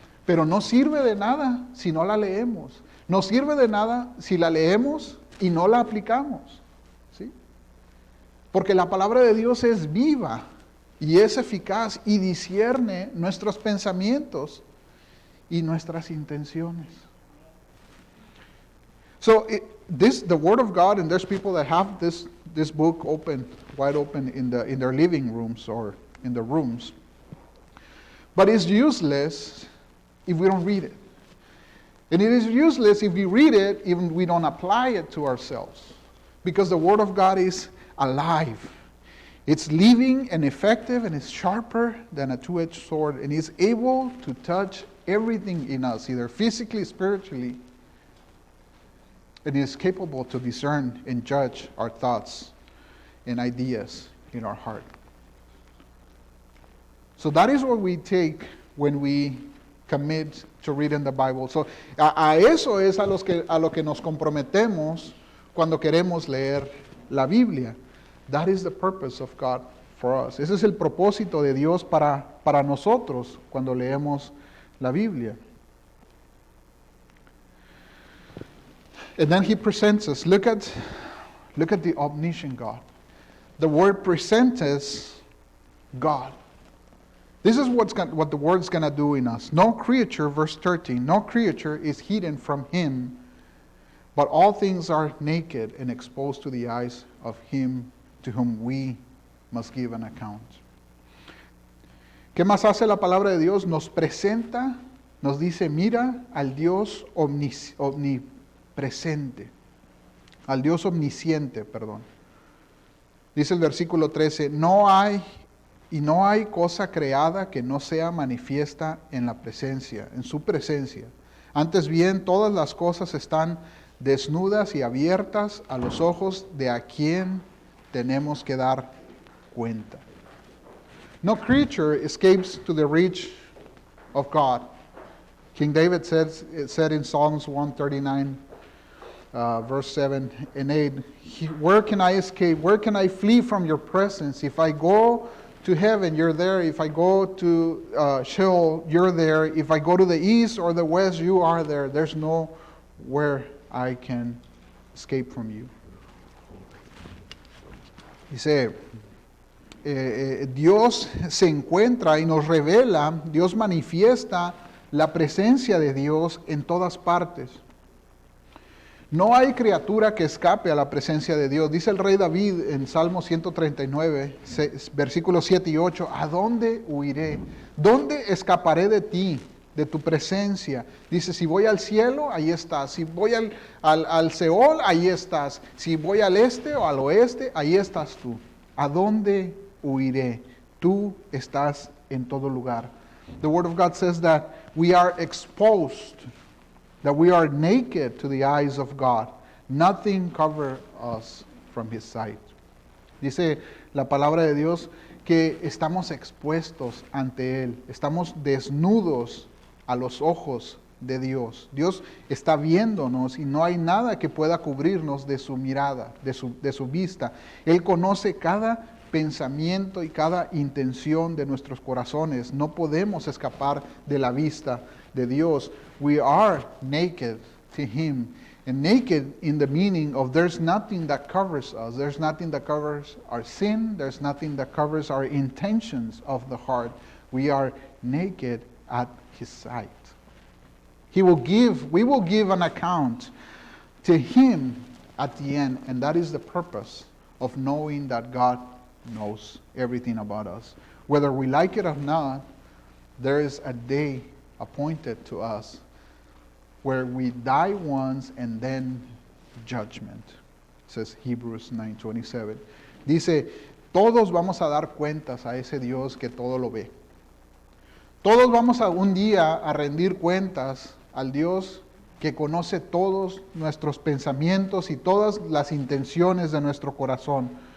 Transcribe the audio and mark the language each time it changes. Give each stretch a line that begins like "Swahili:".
Spanish: Pero no sirve de nada si no la leemos. No sirve de nada si la leemos y no la aplicamos. ¿Sí? Porque la palabra de Dios es viva y es eficaz y discierne nuestros pensamientos y nuestras intenciones.
English: So the Word of God, and there's people that have this book wide open in their living rooms or in the rooms. But it's useless if we don't read it. And it is useless if we read it, even we don't apply it to ourselves. Because the Word of God is alive. It's living and effective, and it's sharper than a two-edged sword, and is able to touch everything in us, either physically, spiritually, and is capable to discern and judge our thoughts and ideas in our heart. So that is what we take when we commit to reading the Bible.
Spanish: So a eso es a lo que nos comprometemos cuando queremos leer la Biblia.
English: That is the purpose of God for us.
Spanish: Ese es el propósito de Dios para nosotros cuando leemos la Biblia.
English: And then he presents us. Look at the omniscient God. The word presents us God. This is what the word's going to do in us. No creature, verse 13, no creature is hidden from him, but all things are naked and exposed to the eyes of him to whom we must give an account.
Spanish: ¿Qué más hace la palabra de Dios? Nos presenta, nos dice, mira al Dios omnipresente, al Dios omnisciente, perdón. Dice el versículo 13, no hay cosa creada que no sea manifiesta en la presencia, en su presencia. Antes bien, todas las cosas están desnudas y abiertas a los ojos de a quien tenemos que dar cuenta.
English: No creature escapes to the reach of God. King David said in Psalms 139, verse 7 and 8, where can I escape? Where can I flee from your presence? If I go to heaven, you're there. If I go to Sheol, you're there. If I go to the east or the west, you are there. There's nowhere I can escape from you.
Spanish: Dice, Dios se encuentra y nos revela, Dios manifiesta la presencia de Dios en todas partes. No hay criatura que escape a la presencia de Dios. Dice el rey David en Salmo 139, versículos 7 y 8, ¿a dónde huiré? ¿Dónde escaparé de ti, de tu presencia? Dice, si voy al cielo, ahí estás. Si voy al Seol, ahí estás. Si voy al este o al oeste, ahí estás tú. ¿A dónde huiré? Tú estás en todo lugar.
English: The Word of God says that we are exposed, that we are naked to the eyes of God. Nothing covers us from His sight.
Spanish: Dice la palabra de Dios que estamos expuestos ante Él, estamos desnudos a los ojos de Dios. Dios está viéndonos y no hay nada que pueda cubrirnos de su mirada, de su vista. Él conoce cada pensamiento y cada intención de nuestros corazones. No podemos escapar de la vista de Dios.
English: We are naked to Him. And naked in the meaning of there's nothing that covers us. There's nothing that covers our sin. There's nothing that covers our intentions of the heart. We are naked at His sight. We will give an account to Him at the end. And that is the purpose of knowing that God knows everything about us. Whether we like it or not, there is a day appointed to us where we die once and then judgment, says Hebrews 9:27.
Spanish: Dice, todos vamos a dar cuentas a ese Dios que todo lo ve. Todos vamos a un día a rendir cuentas al Dios que conoce todos nuestros pensamientos y todas las intenciones de nuestro corazón.